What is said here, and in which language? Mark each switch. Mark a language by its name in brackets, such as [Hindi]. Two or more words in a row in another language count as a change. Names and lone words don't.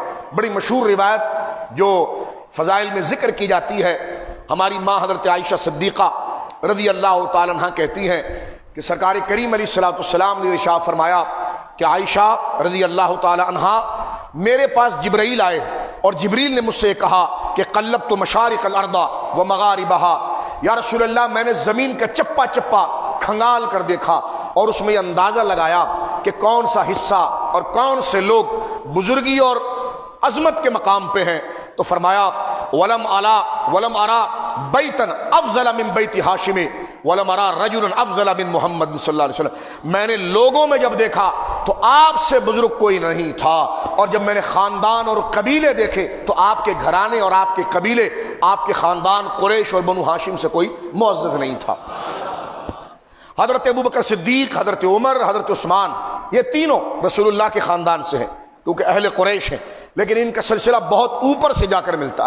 [Urdu] بڑی مشہور روایت جو فضائل میں ذکر کی جاتی ہے، ہماری ماں حضرت عائشہ صدیقہ [Arabic] رضی اللہ تعالیٰ عنہ [Urdu] کہتی ہیں کہ سرکار کریم [Arabic] علیہ الصلوۃ [Urdu] والسلام نے ارشاد فرمایا کہ عائشہ [Arabic] رضی اللہ تعالیٰ عنہ [Urdu] میرے پاس جبرائیل آئے اور جبریل نے مجھ سے کہا کہ [Arabic] قلبت مشارق الارض و مغاربہا، یا رسول اللہ [Urdu] میں نے زمین کا چپا چپا کھنگال کر دیکھا اور اس میں یہ اندازہ لگایا کہ کون سا حصہ اور کون سے لوگ بزرگی اور عظمت کے مقام پہ ہیں، تو فرمایا [Arabic] ولم ارا بیتا افضل من بیت ہاشم ولم ارا رجلا افضل من محمد صلی اللہ علیہ وسلم۔ [Urdu] میں نے لوگوں میں جب دیکھا تو آپ سے بزرگ کوئی نہیں تھا، اور جب میں نے خاندان اور قبیلے دیکھے تو آپ کے گھرانے اور آپ کے قبیلے، آپ کے خاندان قریش اور بنو ہاشم سے کوئی معزز نہیں تھا۔ حضرت ابو بکر صدیق، حضرت عمر، حضرت عثمان یہ تینوں رسول اللہ کے خاندان سے ہیں کیونکہ اہل قریش ہیں، لیکن ان کا سلسلہ بہت اوپر سے جا کر ملتا ہے۔